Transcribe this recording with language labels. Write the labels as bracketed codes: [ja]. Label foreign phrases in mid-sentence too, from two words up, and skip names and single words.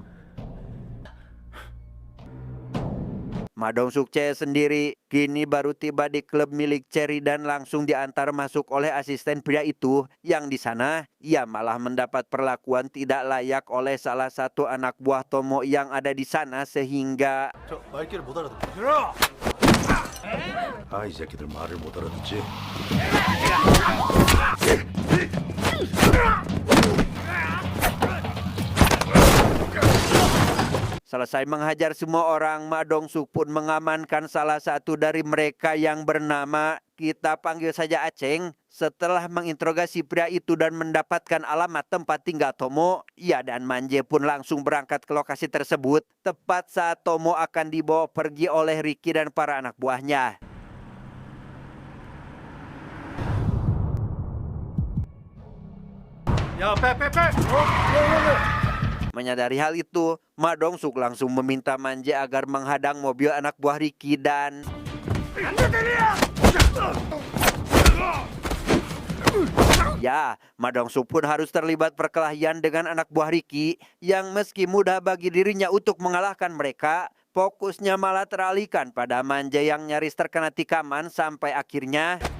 [id] Ma Dong-suk sendiri kini baru tiba di klub milik Cherry dan langsung diantar masuk oleh asisten pria itu, yang di sana ia malah mendapat perlakuan tidak layak oleh salah satu anak buah Tomo yang ada di sana sehingga [ko] 저 말귀를 못 알아듣고. 아, 이 새끼들 말을 못 알아듣지. [id] selesai menghajar semua orang, Ma Dong-suk pun mengamankan salah satu dari mereka yang bernama, kita panggil saja Aceng. Setelah menginterogasi pria itu dan mendapatkan alamat tempat tinggal Tomo, ia dan Manje pun langsung berangkat ke lokasi tersebut, tepat saat Tomo akan dibawa pergi oleh Ricky dan para anak buahnya. [ko] 야, 빼. [id] Menyadari hal itu, Ma Dong-suk langsung meminta Manje agar menghadang mobil anak buah Ricky dan ya, Ma Dong-suk pun harus terlibat perkelahian dengan anak buah Ricky yang meski mudah bagi dirinya untuk mengalahkan mereka, fokusnya malah teralihkan pada Manje yang nyaris terkena tikaman sampai akhirnya